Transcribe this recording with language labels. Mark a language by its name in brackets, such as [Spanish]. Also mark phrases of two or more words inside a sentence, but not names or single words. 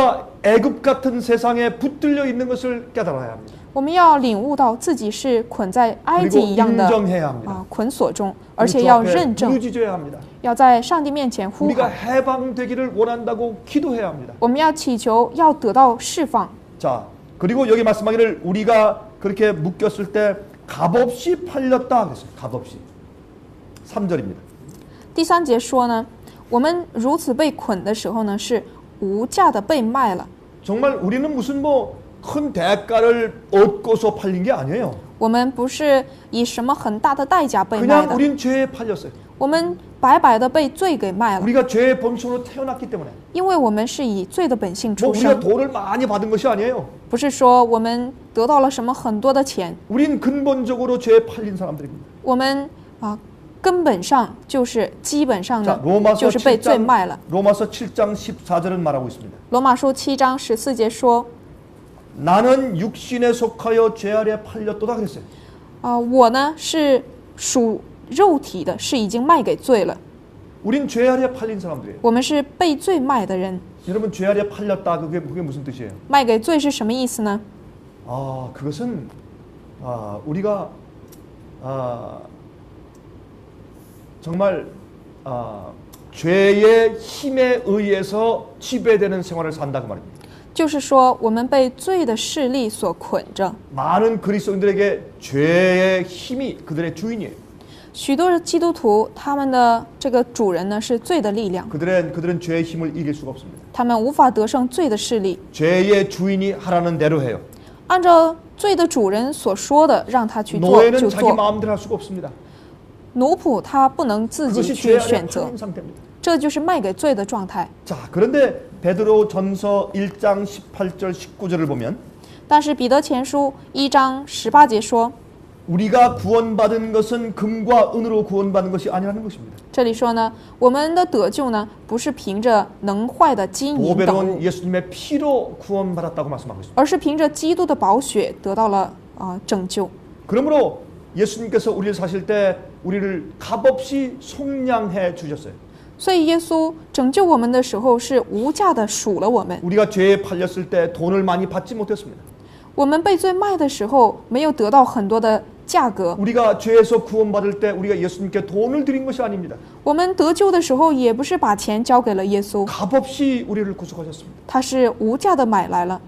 [Korean] 우리가 애굽 같은 세상에 붙들려 있는 것을 깨달아야 합니다. [Chinese] 我们要领悟到自己是捆在埃及 [Korean] 그리고 [Chinese] 一样的 [Korean] 인정해야 합니다. [Chinese] 捆锁中，而 [Korean] 우리 [Chinese] 且 [Korean] 주 [Chinese] 要 [Korean] 앞에 [Chinese] 认证， [Korean] 부르짖어야 합니다. [Chinese] 要在上帝面前呼 [Korean] 우리가 [Chinese] 喊。 [Korean] 해방되기를 원한다고 기도해야 합니다. [Chinese] 我们要祈求，要得到释放。 [Korean] 자, 그리고 여기 말씀하기를 우리가 그렇게 묶였을 때 값없이 팔렸다 그랬어요. 값없이. 3절입니다. [Chinese] 第3节说呢，我们如此被捆的时候呢，是无价的被卖了。 [Korean] 정말 우리는 무슨 큰 대가를 얻고서 팔린 게 아니에요. [Chinese] 我们不是以什么很大的代价被卖 [Korean] 그냥 [Chinese] 的， [Korean] 우린 죄에 팔렸어요. [Chinese] 我们白白的被罪给卖了， [Korean] 우리가 죄의 본성으로 태어났기 때문에. [Chinese] 因为我们是以罪的本性 [Korean] 뭐 [Chinese] 出 [Korean] 우리가 [Chinese] 生， [Korean] 돈을 많이 받은 것이 아니에요. [Chinese] 不是说我们得到了什么很多的钱， [Korean] 우린 근본적으로 죄에 팔린 사람들입니다. [Chinese] 我们根本上就是基本上 [Korean] 자, [Chinese] 呢 [Korean] 로마서 [Chinese] 就是被罪卖了。 [Korean] 로마서 7장 14절은 말하고 있습니다. [Chinese] 罗马书7章14节说， [Korean] 나는 육신에 속하여 죄 아래 팔렸도다 그랬어요. [Chinese] 我呢是属肉体的，是已经卖给罪了。 [Korean] 우린 죄 아래 팔린 사람들이에요. [Chinese] 我们是被罪卖的人。 [Korean] 여러분 죄 아래 팔렸다 그게 무슨 뜻이에요? [Chinese] 卖给罪是什么意思呢？ [Korean] 그것은 우리가 정말 죄의 힘에 의해서 지배되는 생활을 산다 그 말입니다. [Chinese] 就是说我们被罪的势力所捆着。 [Korean] 많은 그리스도인들에게 죄의 힘이 그들의 주인이에요. [Chinese] 许多的基督徒，他们的这个主人呢是罪的力量， [Korean] 그들은 죄의 힘을 이길 수가 없습니다. [Chinese] 他们无法得胜罪的势力。 [Korean] 죄의 주인이 하라는 대로 해요. [Chinese] 按照罪的主人所说的，让他去做 [Korean] 노예는 [Chinese] 就 [Korean] 자기 [Chinese] 做。 [Korean] 마음대로 할 수가 없습니다. [Chinese] 奴仆他不能自己 [Korean] 그것이 [Chinese] 去 [Korean] 죄 아래 [Chinese] 选择， [Korean] 팔린 상태입니다. [Chinese] 这就是卖给罪的状态。 [Korean] 자, 그런데 베드로전서 1장 18절 19절을 보면 [Chinese] 但是彼得前书1章18节说， [Korean] 우리가 구원받은 것은 금과 은으로 구원받은 것이 아니라는 것입니다. [Chinese] 这里说呢，我们的得救呢，不是凭着能坏的金银等 [Korean] 보배로운 [Chinese] 物， [Korean] 예수님의 피로 구원받았다고 말씀하고 있습니다. [Chinese] 而是凭着基督的宝血得到了拯救。 [Korean] 그러므로 예수님께서 우리를 사실 때 우리를 값없이 속량해 주셨어요. [Chinese] 所以耶稣拯救我们的时候是无价的赎了我们。 [Korean] 우리가 죄에 팔렸을 때 돈을 많이 받지 못했습니다. [Chinese] 我们被罪卖的时候没有得到很多的价格， [Korean] 우리가 죄에서 구원받을 때 우리가 예수님께 돈을 드린 것이 아닙니다. [Chinese] 我们得救的时候也不是把钱交给了耶稣， [Korean] 값없이 우리를 구속하셨습니다. [Chinese] 他是无价的买来了。